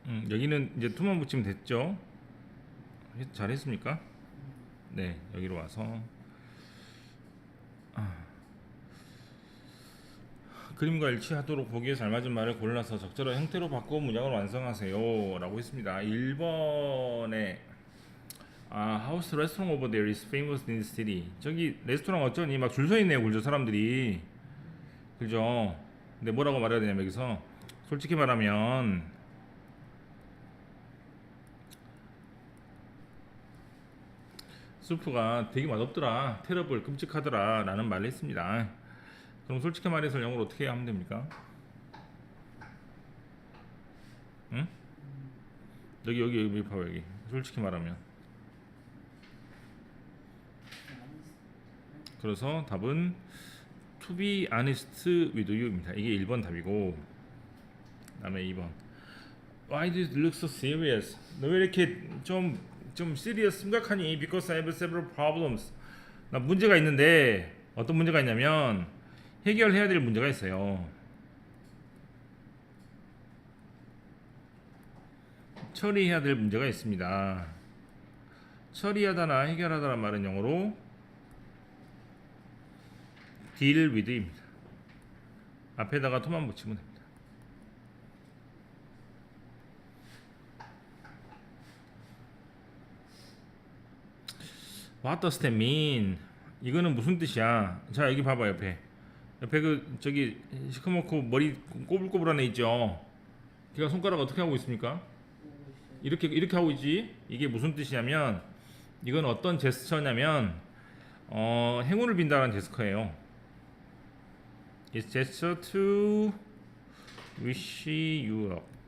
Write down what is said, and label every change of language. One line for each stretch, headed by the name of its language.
Korean: 여기는 이제 to만 붙이면 됐죠. 잘했습니까? 네 여기로 와서 그림과 일치하도록 보기에 잘 맞은 말을 골라서 적절한 형태로 바꿔 문장을 완성하세요 라고 했습니다. 1번에
English: House restaurant over there is famous in the city.
Korean: 저기 레스토랑 어쩌니 막 줄 서 있네요. 그죠 사람들이. 그죠. 근데 뭐라고 말해야 되냐면 여기서 솔직히 말하면 수프가 되게 맛없더라, 테러블, 끔찍하더라 라는 말을 했습니다. 그럼 솔직히 말해서 영어로 어떻게 하면 됩니까? 응? 여기 봐봐 여기. 솔직히 말하면. 그래서 답은
English: to be honest with you
Korean: 입니다. 이게 1번 답이고 그 다음에 2번
English: Why do you look so serious?
Korean: 너 왜 이렇게 좀 serious 심각하니?
English: Because I have several problems.
Korean: 나 문제가 있는데 어떤 문제가 있냐면 해결해야 될 문제가 있어요. 처리해야 될 문제가 있습니다. 처리하다나 해결하다란 말은 영어로 deal with입니다. 앞에다가 to만 붙이면 됩니다.
English: What does that mean?
Korean: 이거는 무슨 뜻이야? 자 여기 봐봐 옆에 그 저기 시커멓고 머리 꼬불꼬불한 애 있죠? 걔가 손가락 어떻게 하고 있습니까? 이렇게 하고 있지? 이게 무슨 뜻이냐면 이건 어떤 제스처냐면 행운을 빈다는 제스처예요.
English: It's gesture to wish you luck.